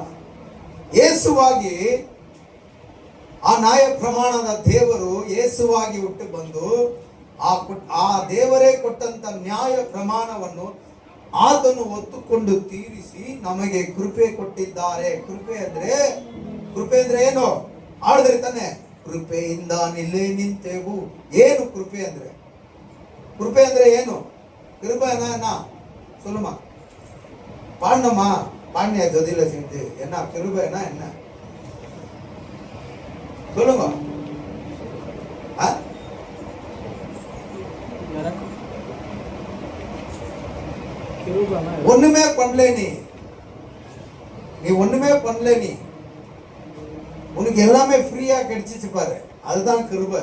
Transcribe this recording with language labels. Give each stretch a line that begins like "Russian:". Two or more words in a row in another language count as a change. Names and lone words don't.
Kannada: ಯೇಸುವಾಗಿ ಆ ನ್ಯಾಯ ಪ್ರಮಾಣದ ದೇವರು ಯೇಸುವಾಗಿ ಹುಟ್ಟಿ ಬಂದು ಆ ದೇವರೇ ಕೊಟ್ಟಂತ ನ್ಯಾಯ ಪ್ರಮಾಣವನ್ನು ಆತನು ಹೊತ್ತುಕೊಂಡು ತೀರಿಸಿ ನಮಗೆ ಕೃಪೆ ಕೊಟ್ಟಿದ್ದಾರೆ. ಕೃಪೆ ಅಂದ್ರೆ ಏನು? ಆಡಿದ್ರೆ ತಾನೆ ಕೃಪೆಯಿಂದ ನಿಲ್ಲೇ ನಿಂತೆವು. ಏನು ಕೃಪೆ ಅಂದ್ರೆ? ಕೃಪೆ ಅಂದ್ರೆ ಏನು?
Tamil: கிருபைனா சொல்லுமா, பாடணுமா? பாண்டியா ஜோதியில சேர்ந்து என்ன கிருபைனா என்ன சொல்லுங்க. ஒண்ணுமே பண்ணல, நீ ஒண்ணுமே பண்ணல, நீ உனக்கு எல்லாமே ஃப்ரீயா கிடைச்சிச்சு பாரு, அதுதான் கிருபை.